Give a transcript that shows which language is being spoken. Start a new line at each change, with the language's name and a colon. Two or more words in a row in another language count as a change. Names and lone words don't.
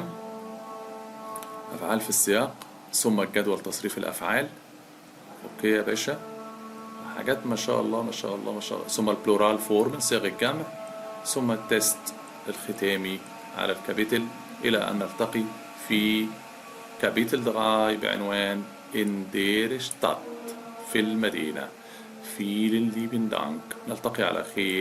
Arabic: افعال في السياق، ثم الجدول تصريف الافعال. اوكي يا باشا، حاجات ما شاء الله. ثم البلورال فورم صيغ الجمع، ثم التست الختامي على الكابيتل، الى ان نلتقي في كابيتل 3 بعنوان
German: in der Stadt،
Arabic: في المدينة.
German: vielen lieben Dank.
Arabic: نلتقي على خير.